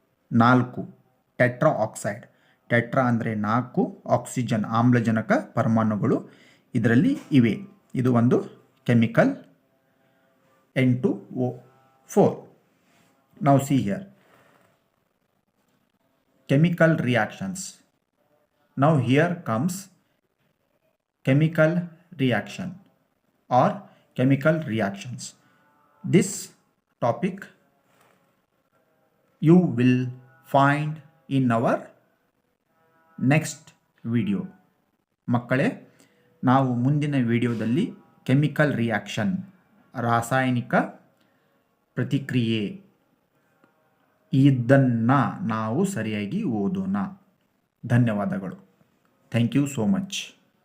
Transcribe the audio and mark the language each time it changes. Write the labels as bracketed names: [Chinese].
[Kannada] 4 tetra oxide, tetra ಅಂದರೆ 4 oxygen ಆಮ್ಲಜನಕ ಪರಮಾಣುಗಳು ಇದರಲ್ಲಿ ಇವೆ. ಇದು ಒಂದು chemical N2O4. [English] Now see here, chemical reactions. Now here comes chemical reaction or chemical reactions. This topic you will find in our next video. [Kannada] ಮಕ್ಕಳೇ, ನಾವು ಮುಂದಿನ ವಿಡಿಯೋದಲ್ಲಿ ಕೆಮಿಕಲ್ ರಿಯಾಕ್ಷನ್, ರಾಸಾಯನಿಕ ಪ್ರತಿಕ್ರಿಯೆ, ಇದನ್ನು ನಾವು ಸರಿಯಾಗಿ ಓದೋಣ. ಧನ್ಯವಾದಗಳು. [English] Thank you so much.